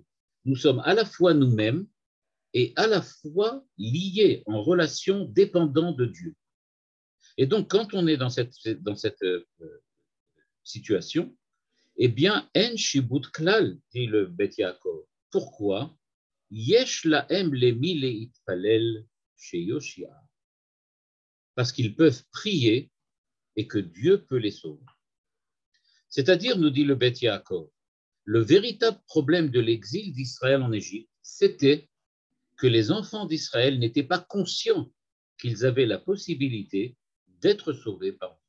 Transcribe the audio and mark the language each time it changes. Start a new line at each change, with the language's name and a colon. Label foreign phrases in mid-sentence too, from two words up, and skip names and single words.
French: Nous sommes à la fois nous-mêmes et à la fois liés en relation dépendant de Dieu. Et donc, quand on est dans cette situation, eh bien,
Hebrew: אין שיבוד כלל,
French: dit le Bet Yaakov. Pourquoi?
Hebrew: יש להם למי להתפלל שיושיע.
French: Parce qu'ils peuvent prier et que Dieu peut les sauver. C'est-à-dire, nous dit le Bet Yaakov, le véritable problème de l'exil d'Israël en Égypte, c'était que les enfants d'Israël n'étaient pas conscients qu'ils avaient la possibilité d'être sauvés par Dieu.